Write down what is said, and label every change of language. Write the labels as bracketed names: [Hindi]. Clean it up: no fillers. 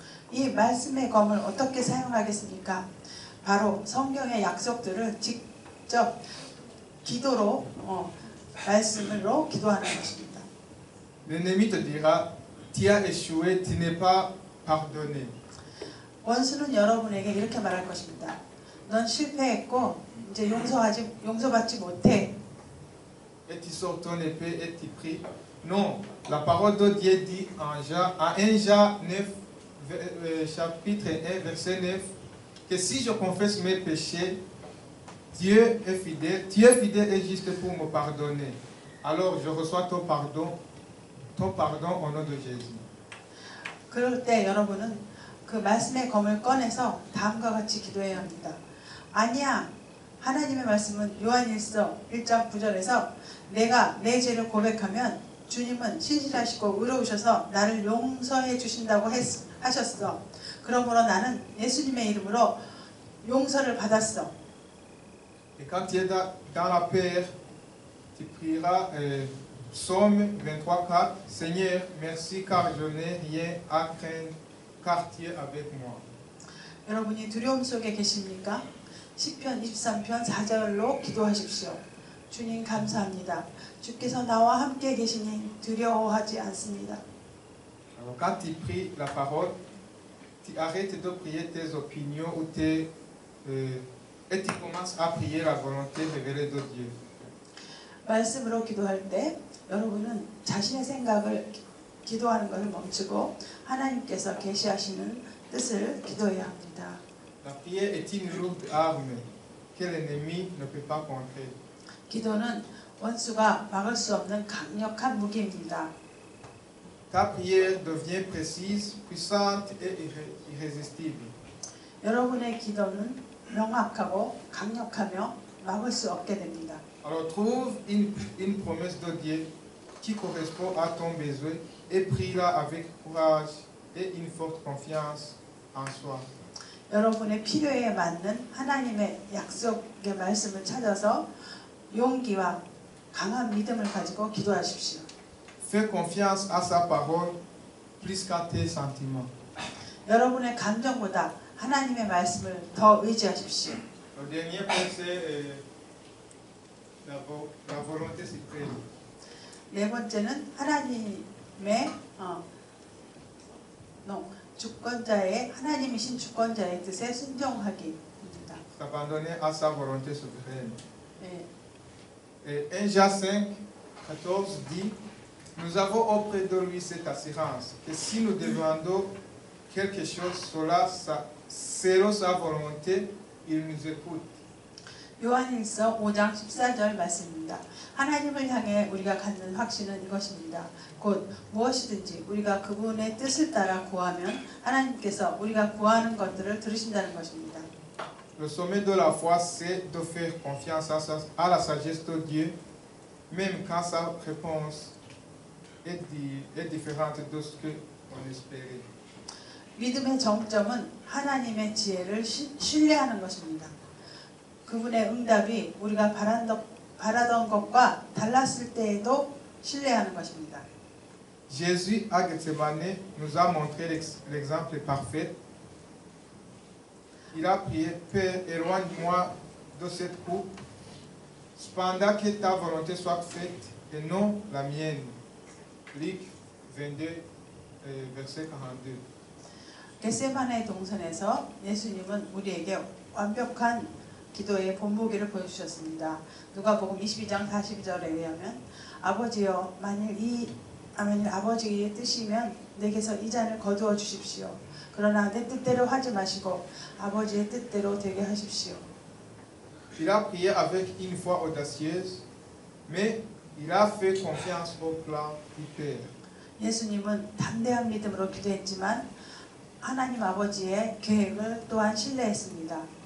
[Korean] 이 말씀의 검을 어떻게 사용하겠습니까? 바로 성경의 약속들을 직접 기도로 말씀으로 기도하는 것입니다. [French] L'ennemi te dira, tu as échoué, tu n'es pas pardonné. [Korean] 원수는 여러분에게 이렇게 말할 것입니다. 넌 실패했고 이제 용서받지 못해. [French] Et tu sors ton épée et tu pries. Non, la parole de Dieu dit en 1 Jean 9, chapitre 1, verset 9, que si je confesse mes péchés, Dieu est fidèle et juste pour me pardonner. Alors je reçois ton pardon au nom de Jésus. [Korean] 그럴 때 여러분은 그 말씀의 검을 꺼내서 다음과 같이 기도해야 합니다. 아니야. 하나님의 말씀은 요한일서 1장 9절에서 내가 내 죄를 고백하면 주님은 신실하시고 의로우셔서 나를 용서해 주신다고 하셨어. 그러므로 나는 예수님의 이름으로 용서를 받았어. [French] Et quand tu es dans la paix, tu prieras Psaume 23:4. Seigneur, merci car je n'ai rien à craindre, car tu es avec moi. [Korean] 여러분이 두려움 속에 계십니까? 시편 23편 4절로 기도하십시오. 주님 감사합니다. 주께서 나와 함께 계시니 두려워하지 않습니다. [French] Alors, quand tu pries la parole, tu arrêtes de prier tes opinions et tu commences à prier la volonté révélée de Dieu. [Korean] 말씀으로 기도할 때 여러분은 자신의 생각을 기도하는 것을 멈추고 하나님께서 계시하시는 뜻을 기도해야 합니다. [French] La prière est une lourde arme que l'ennemi ne peut pas contrer. [Korean] 기도는 원수가 막을 수 없는 강력한 무기입니다. [French] Ta prière devient précise, puissante et irrésistible. [Korean] 여러분의 기도는 명확하고 강력하며 막을 수 없게 됩니다. [French] Alors trouve une promesse de Dieu qui correspond à ton besoin et prie-la avec courage et une forte confiance en soi. [Korean] 여러분의 필요에 맞는 하나님의 약속의 말씀을 찾아서 용기와 강한 믿음을 가지고 기도하십시오. [French] Fais confiance à sa parole plus qu'à tes sentiments. [Korean] 여러분의 감정보다 하나님의 말씀을 더 의지하십시오. [French] Le dernier point c'est la volonté suprême. [Korean] 네 번째는 하나님의 주권자의 하나님이신 주권자의 뜻에 순종하기입니다. [French] S'abandonner à sa volonté souveraine. [Korean] 네. [French] Et 1 Jean 5, 14 dit, nous avons auprès de lui cette assurance, que si nous demandons quelque chose, cela selon sa volonté, il nous écoute. [Korean] 요한일서 5장 14절 말씀입니다. 하나님을 향해 우리가 갖는 확신은 이것입니다. 곧 무엇이든지 우리가 그분의 뜻을 따라 구하면 하나님께서 우리가 구하는 것들을 들으신다는 것입니다. [French] Le sommet de la foi, c'est de faire confiance à la sagesse de Dieu, même quand sa réponse est différente de ce qu'on espérait. [Korean] 믿음의 정점은 하나님의 지혜를 신뢰하는 것입니다. 그분의 응답이 우리가 바라던 것과 달랐을 때에도 신뢰하는 것입니다. [French] Jésus à Gethsemane nous a montré l'exemple parfait. Il a prié, Père, éloigne-moi de cette coupe, cependant que ta volonté soit faite et non la mienne. Luc 22, verset 42. [Korean] 겟세마네 동산에서 예수님은 우리에게 완벽한 기도의 본보기를 보여주셨습니다. 누가복음 22장 42절에 의하면 아버지여 만일 아버지의 뜻이면 내게서 이 잔을 거두어 주십시오. 그러나 내 뜻대로 하지 마시고 아버지의 뜻대로 되게 하십시오. [French] Il a prié avec une foi audacieuse, mais il a fait confiance au plan du Père. [Korean] 예수님은 담대한 믿음으로 기도했지만 하나님 아버지의 계획을 또한 신뢰했습니다.